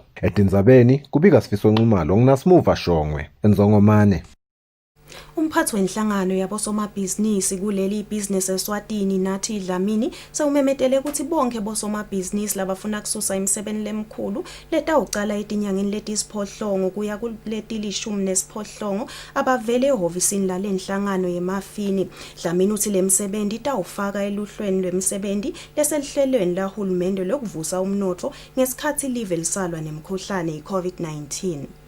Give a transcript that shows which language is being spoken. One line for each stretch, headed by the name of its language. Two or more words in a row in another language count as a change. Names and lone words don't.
Swati: Etindzabeni kubika Sifiso Nxumalo nginasimuva Shongwe enzongomane. Umphathi wenhlangano yabosomabhizinisi kuleli business Eswatini nathi Dlamini sewumemetele ukuthi bonke bosomabhizinisi labafuna kususa imisebenzi lemkhulu letawucala etinyangeni letisiphohlongo kuya kuletilishumi nesiphohlongo abavele ehovisini lalenhlangano yemafini. Dlamini uthi lemsebenzi itawufaka eluhlweni lwemisebenzi leselihlelweni lahulumende lokuvusa umnotfo ngesikhathi live lisalwa nemkhuhlane i-COVID-19.